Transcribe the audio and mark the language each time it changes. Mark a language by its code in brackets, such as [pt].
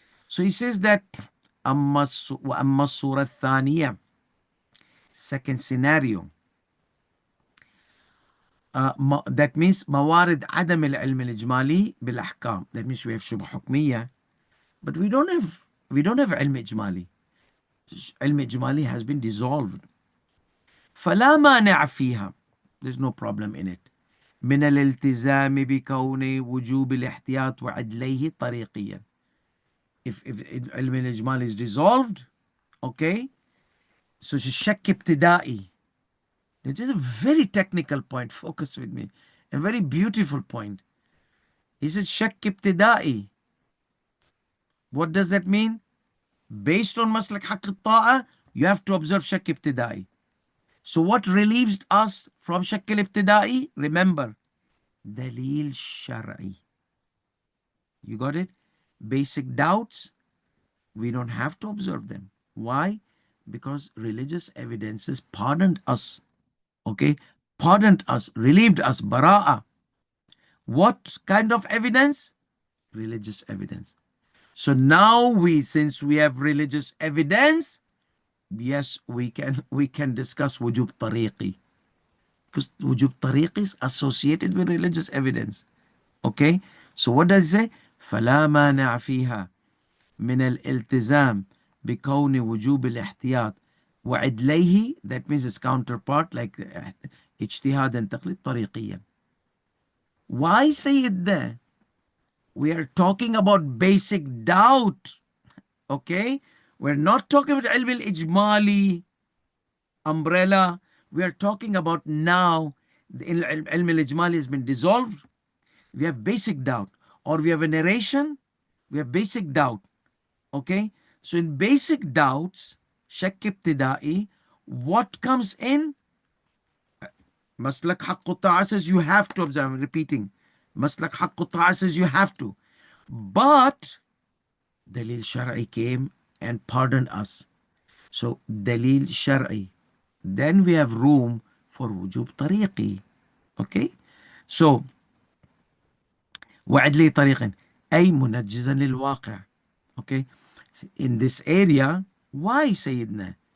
[en] So he says that [ar] وأما الصورة الثانية, [en] second scenario, that means [ar] موارد عدم العلم الإجمالي بالأحكام. [en] That means we have شبه حكمية, but we don't have علم إجمالي. [ar] علم إجمالي has been dissolved. فلا مانع فيها, [en] there's no problem in it, [ar] من الالتزام بكون وجوب الاحتياط وعدليه طريقيا. [en] If علم الإجمالي is dissolved, okay, so it's شك ابتدائي. It is a very technical point. Focus with me. A very beautiful point. He said shak ibtidai. What does that mean? Based on maslak haqq ta'a, you have to observe shak ibtidai. So what relieves us from shak ibtidai? Remember, dalil shar'i. You got it? Basic doubts, we don't have to observe them. Why? Because religious evidences pardoned us. Okay? Pardoned us, relieved us, bara'a. What kind of evidence? Religious evidence. So now since we have religious evidence, yes, we can discuss wujub tariqi, because wujub tariqi is associated with religious evidence. Okay, so what does it say? [ar] فلا مانع فيها من الالتزام بكون وجوب الاحتياط وعدليه, [en] that means its counterpart like [ar] اجتهادا تقليد طريقيا. [en] Why say it there? We are talking about basic doubt. Okay? We're not talking about ilm al-ijmali umbrella. We are talking about now the ilm al-ijmali has been dissolved. We have basic doubt. Or we have a narration. We have basic doubt. Okay? So in basic doubts, shak ibtidai, what comes in? Maslak haqq ta'a says you have to observe. I'm repeating. Maslak haqq ta'a says you have to. But Dalil Shar'i came and pardoned us. So Dalil Shar'i. Then we have room for Wujub Tariqi. Okay? [ar] So وعد لي طريقا أي منجزا للواقع. [en] Okay? In this area, why سيدنا?